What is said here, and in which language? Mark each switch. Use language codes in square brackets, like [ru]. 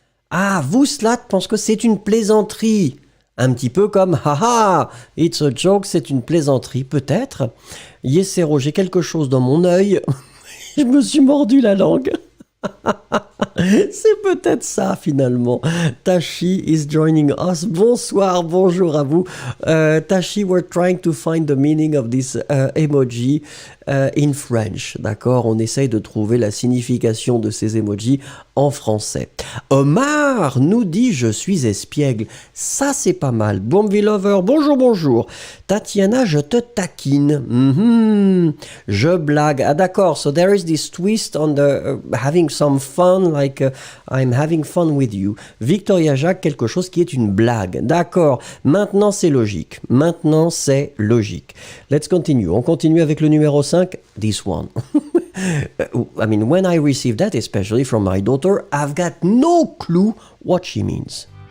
[fr] Ah, vous, Slat, pense que c'est une plaisanterie. Un petit peu comme « [en] Haha, it's a joke [fr] », c'est une plaisanterie, peut-être. Yesero, j'ai quelque chose dans mon œil. Je me suis mordu la langue. C'est peut-être ça finalement. [en] Tashi is joining us. [fr] Bonsoir, bonjour à vous. [en] Tashi, we're trying to find the meaning of this emoji in French. [fr] D'accord, on essaye de trouver la signification de ces emojis en français. Omar nous dit je suis espiègle. Ça c'est pas mal. Bombi Lover, bonjour, bonjour. Tatiana, je te taquine. Je blague. Ah d'accord, [en] so there is this twist on the having some fun, like I'm having fun with you. [fr] Victoria Jacques, quelque chose qui est une blague. D'accord, maintenant c'est logique. Maintenant c'est logique. [en] Let's continue. [fr] On continue avec le numéro 5, [en] this one. I mean, when I received that, especially from my daughter, I've got no clue what she means.